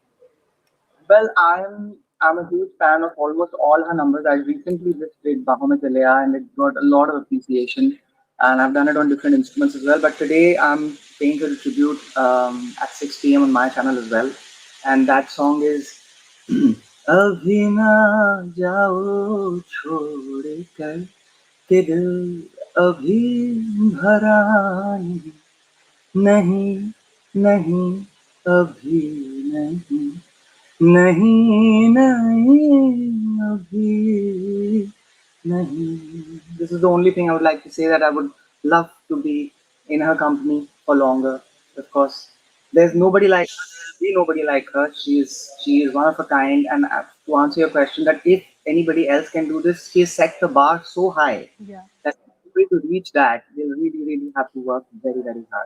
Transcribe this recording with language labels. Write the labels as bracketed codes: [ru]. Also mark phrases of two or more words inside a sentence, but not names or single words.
[en] Well, I'm a huge fan of almost all her numbers. I recently just did Baho Mein Chale Aa, and it got a lot of appreciation. And I've done it on different instruments as well. But today I'm paying her tribute at 6 p.m. on my channel as well. And that song is [hi] अभी ना जाओ छोड़ कर के दिल अभी भरा नहीं नहीं अभी नहीं नहीं नहीं अभी नहीं. [en] This is the only thing I would like to say, that I would love to be in her company for longer. Of course, there's nobody like her. There'll be nobody like her. She is one of a kind. And to answer your question, that if anybody else can do this, she has set the bar so high that to reach that, they'll really, really have to work very, very hard.